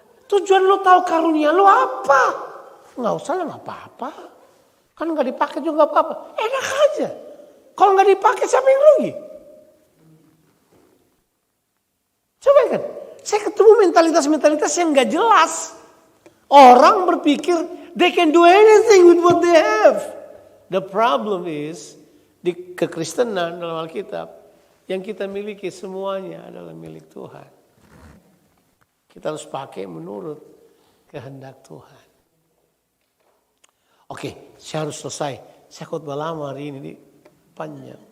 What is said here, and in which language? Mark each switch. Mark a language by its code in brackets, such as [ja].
[id] Tujuan lo tahu karunia lo apa? Gak usah lah, gak apa-apa. Kan gak dipakai juga gak apa-apa. Enak aja. Kalau gak dipakai siapa yang rugi? Coba kan, saya ketemu mentalitas-mentalitas yang gak jelas. Orang berpikir [en] they can do anything with what they have. The problem is, [id] di kekristenan dalam Alkitab, yang kita miliki semuanya adalah milik Tuhan. Kita harus pakai menurut kehendak Tuhan. Oke, saya harus selesai. Saya khotbah lama hari ini, panjang.